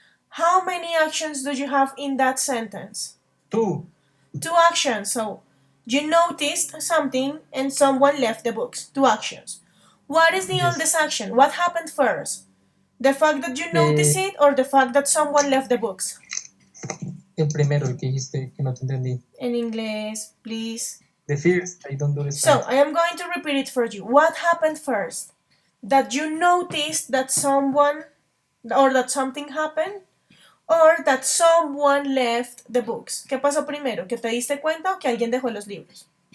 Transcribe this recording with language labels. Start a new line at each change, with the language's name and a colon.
English: How many actions do you have in that sentence? Two. Two actions. So, you noticed something and someone left the books. Two actions. What is the oldest action? What happened first? The fact that you noticed it or the fact that someone left the books?
Spanish: El primero, el que dijiste que no te entendí.
English: In English, please. The first, I don't understand. So, I am going to repeat it for you. What happened first? That you noticed that someone or that something happened? Or that someone left the books.
Spanish: ¿Qué pasó primero? ¿Que te diste cuenta o que alguien dejó los libros?